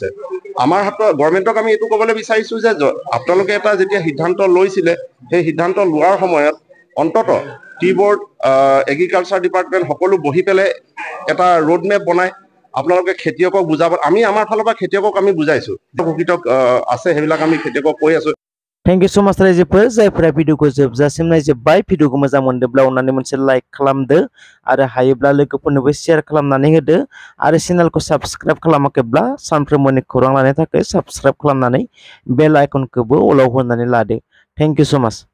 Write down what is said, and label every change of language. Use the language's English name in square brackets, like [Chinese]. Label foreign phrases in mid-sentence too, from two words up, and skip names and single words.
[Assamese] আমাৰ হাতত গভৰ্ণমেণ্টক আমি এইটো ক'বলৈ বিচাৰিছো যে আপোনালোকে এটা যেতিয়া সিদ্ধান্ত লৈছিলে, সেই সিদ্ধান্ত লোৱাৰ সময়ত অন্তত [English] tea board, agriculture department [Assamese] সকলো বহি পেলাই এটা [English] road map [Assamese] বনাই আপোনালোকে খেতিয়কক বুজাব। আমি আমাৰ ফালৰ পৰা খেতিয়কক আমি বুজাইছো, প্ৰকৃত আছে সেইবিলাক আমি খেতিয়কক কৈ আছো। [English] Thank you so much [Bodo] रायजोफोर जायफोरा भिडिअखौ जोबजासिम नायजोब्बाय। भिडिअखौ मोजां मोनदोंब्ला अन्नानै मोनसे लाइक खालामदो आरो हायोब्ला लोगोफोरनोबो शेयार खालामनानै होदो, आरो चेनेलखौ साबस्क्राइब खालामाखैब्ला सानफ्रोमबोनि खौरां लानो थाखाय साबस्क्राइब खालामनानै बेल आइकनखौबो अलाव होनानै लादो। [English] Thank you so much.